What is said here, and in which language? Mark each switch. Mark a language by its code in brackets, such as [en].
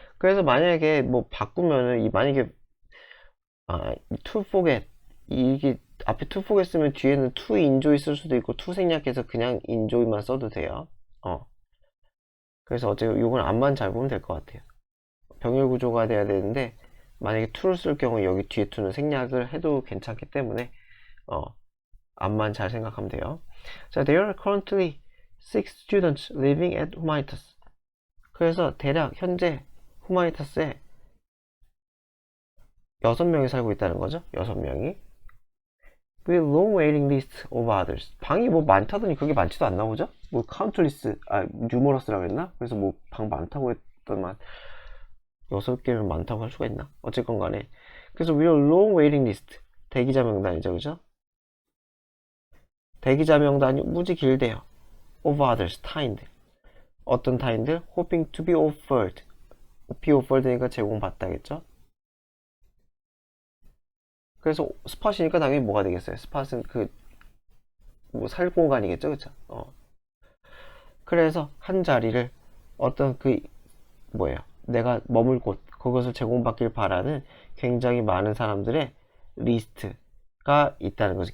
[ko] 그래서 만약에 뭐 바꾸면은 만약에 to forget, 이게 앞에 to forget 쓰면 뒤에는 to enjoy 쓸 수도 있고 to 생략해서 그냥 enjoy만 써도 돼요. 그래서 어차피 요건 앞만 잘 보면 될 것 같아요. 병렬 구조가 돼야 되는데 만약에 to를 쓸 경우 여기 뒤에 to는 생략을 해도 괜찮기 때문에 앞만 잘 생각하면 돼요. [en] 자, there are currently 6 students living at Humanitas. [ko] 그래서 대략 현재 후마니타스에 6명이 살고 있다는 거죠. 6명이. [en] with long waiting list of others. [ko] 방이 뭐 많다더니 그게 많지도 않나 보죠? 뭐 countless, numerous라고 했나? 그래서 뭐 방 많다고 했더만 6개면 많다고 할 수가 있나? 어쨌건 간에. [en] 그래서 with a long waiting list. [ko] 대기자 명단이죠. 그죠? 대기자 명단이 무지 길대요. [en] of others, 타인들. 어떤 타인들? hoping to be offered. [ko] be offered니까 제공받다겠죠? 그래서 스팟이니까 당연히 뭐가 되겠어요? 스팟은 뭐 살 공간이겠죠, 그쵸? 그래서 한 자리를 어떤 뭐예요? 내가 머물 곳, 그것을 제공받길 바라는 굉장히 많은 사람들의 리스트가 있다는 거죠.